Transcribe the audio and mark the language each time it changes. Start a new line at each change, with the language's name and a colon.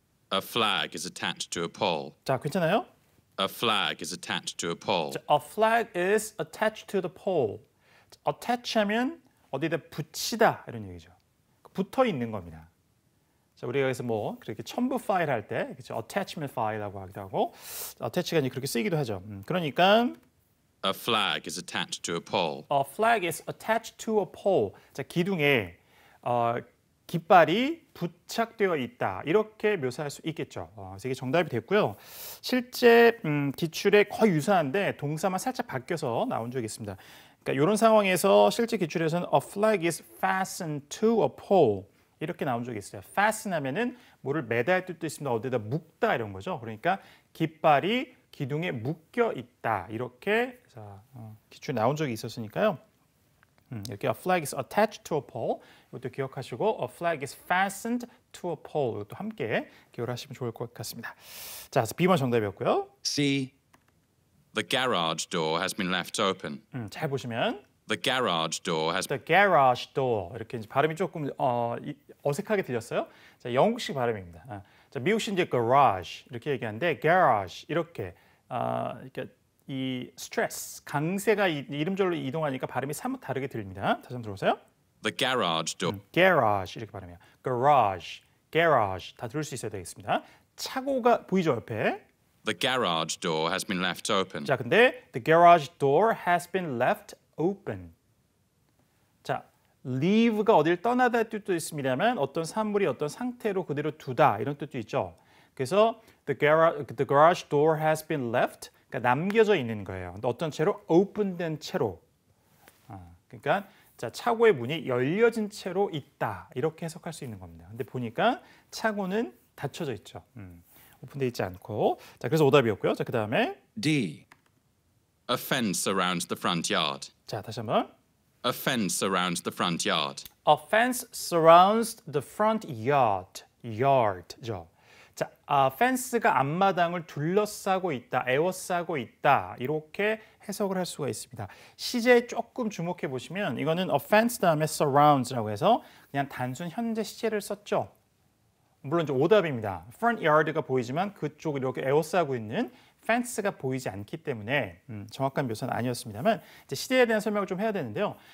English: A flag is attached to a pole.
Korean: 자, 괜찮아요?
English: A flag is attached to a pole. 자, a flag is attached to the pole.
Korean: attach 하면 어디다 붙이다 이런 얘기죠. 붙어 있는 겁니다. 자, 우리가 여기서 뭐 그렇게 첨부 파일 할 때 그렇죠? attachment 파일이라고 하기도 하고 attach가 이제 그렇게 쓰이기도 하죠. 그러니까
English: A flag is attached to a pole. a flag is attached to a pole.
Korean: 자, 기둥에 깃발이 부착되어 있다. 이렇게 묘사할 수 있겠죠. 그래서 이게 정답이 됐고요. 실제 기출에 거의 유사한데 동사만 살짝 바뀌어서 나온 적이 있습니다. 그러니까 이런 상황에서 실제 기출에서는
English: a flag is fastened to a pole.
Korean: 이렇게 나온 적이 있어요. fasten 하면은 뭐를 매달 뜻도 있습니다. 어디다 묶다 이런 거죠. 그러니까 깃발이 기둥에 묶여 있다. 이렇게 기출에 나온 적이 있었으니까요. 이렇게
English: a flag is attached to a pole.
Korean: 이것도 기억하시고
English: a flag is fastened to a pole.
Korean: 이것도 함께 기억을 하시면 좋을 것 같습니다. 자, 그래서 B번 정답이었고요.
English: C. The garage door has been left open.
Korean: 잘 보시면
English: The garage door has the garage door
Korean: 이렇게 이제 발음이 조금 어색하게 들렸어요. 자, 영국식 발음입니다. 자, 미국식 이제 garage 이렇게 얘기하는데 garage 이렇게 이렇게 이 스트레스 강세가 이름절로 이동하니까 발음이 사뭇 다르게 들립니다. 다시 한번 들어보세요.
English: the garage door.
Korean: garage 이렇게 발음해요. garage, garage 다 들을 수 있어야 되겠습니다. 차고가 보이죠 옆에?
English: The garage door has been left open. 자, 근데 the garage door has been left open.
Korean: 자, leave가 어딜 떠나다 뜻도 있습니다만 어떤 사물이 어떤 상태로 그대로 두다 이런 뜻도 있죠.
English: 그래서 the garage door has been left
Korean: 그러니까 남겨져 있는 거예요. 근데 어떤 채로 open된 채로. 그러니까 자, 차고의 문이 열려진 채로 있다 이렇게 해석할 수 있는 겁니다. 근데 보니까 차고는 닫혀져 있죠. 오픈되어 있지 않고. 자, 그래서 오답이었고요. 자, 그다음에
English: D. A fence surrounds the front yard.
Korean: 자, 다시 한번.
English: A fence surrounds the front yard. A fence surrounds the front yard. yard죠.
Korean: 자, fence가 앞마당을 둘러싸고 있다, 에워싸고 있다 이렇게 해석을 할 수가 있습니다. 시제에 조금 주목해 보시면 이거는 a fence 다음에 surrounds라고 해서 그냥 단순 현재 시제를 썼죠. 물론 이제 오답입니다. front yard가 보이지만 그쪽 이렇게 에워싸고 있는 fence가 보이지 않기 때문에 정확한 묘사는 아니었습니다만 이제 시제에 대한 설명을 좀 해야 되는데요.